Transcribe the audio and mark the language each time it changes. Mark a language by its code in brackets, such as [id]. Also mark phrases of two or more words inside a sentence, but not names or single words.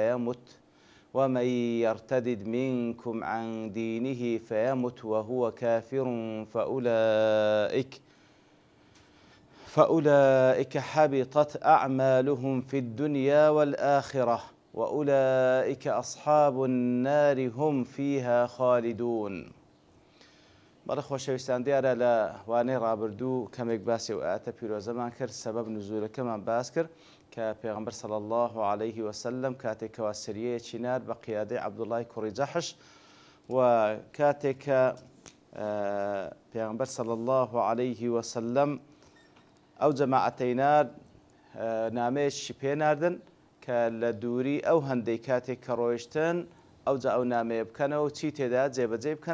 [ar] فيمت وهو كافر فأولئك حبطت أعمالهم في الدنيا والآخرة وأولئك أصحاب النار هم فيها خالدون. [ckb] بەڵێ خۆشەویستان دیارە لە وانەی ڕابردوو کەمێک باسی و ئاەتە پیرۆزەمان کرد سەبەب نزولەکەمان باس کرد کە پێغەمبەر [ar] صلی الله عليه وسلم [ckb] کاتێکەوە سریەیەکی نارد بە قیادەی عەبدوڵای کوڕی جەحش و کاتێک کە پێغەمبەر [ar] صلی الله عليه وسلم [ckb] ئەو جەماعەتەی نارد نامەیەکی پێناردن کە لە دووری ئەو هەندەی کاتێک کە ڕۆیشتن ئەو جا ئەو نامەیە بکەنەوە چی تێدا جێبەجێ بکەن.